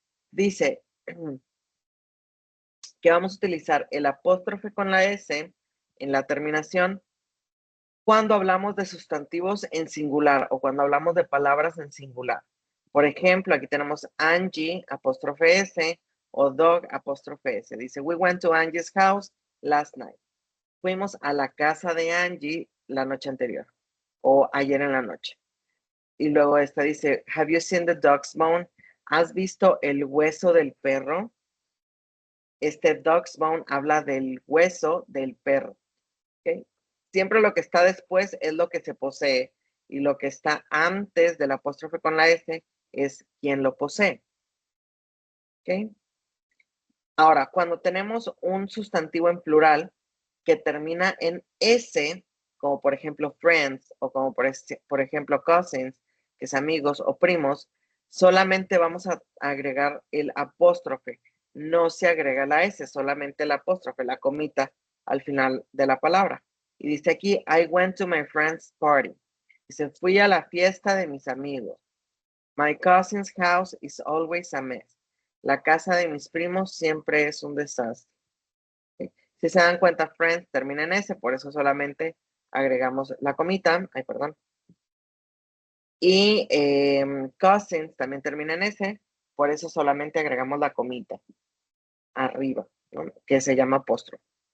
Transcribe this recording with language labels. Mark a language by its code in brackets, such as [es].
[es] Dice que vamos a utilizar el apóstrofe con la S en la terminación cuando hablamos de sustantivos en singular o cuando hablamos de palabras en singular. Por ejemplo, aquí tenemos Angie, apóstrofe S, o dog, apóstrofe S. Dice, [en] we went to Angie's house last night. [es] Fuimos a la casa de Angie la noche anterior o ayer en la noche. Y luego esta dice, [en] have you seen the dog's bone? [es] ¿Has visto el hueso del perro? Este [en] dog's bone [es] habla del hueso del perro. ¿Okay? Siempre lo que está después es lo que se posee y lo que está antes del apóstrofe con la S es quien lo posee. ¿Okay? Ahora, cuando tenemos un sustantivo en plural que termina en S, como por ejemplo friends o como por ejemplo cousins, que es amigos o primos, solamente vamos a agregar el apóstrofe. No se agrega la S, solamente el apóstrofe, la comita al final de la palabra. Y dice aquí, [en] I went to my friend's party. [es] Dice, fui a la fiesta de mis amigos. [en] My cousin's house is always a mess. [es] La casa de mis primos siempre es un desastre. ¿Okay? Si se dan cuenta, friends termina en S, por eso solamente agregamos la comita. Ay, perdón. Y cousins también termina en S, por eso solamente agregamos la comita arriba, ¿no? Que se llama apóstrofe.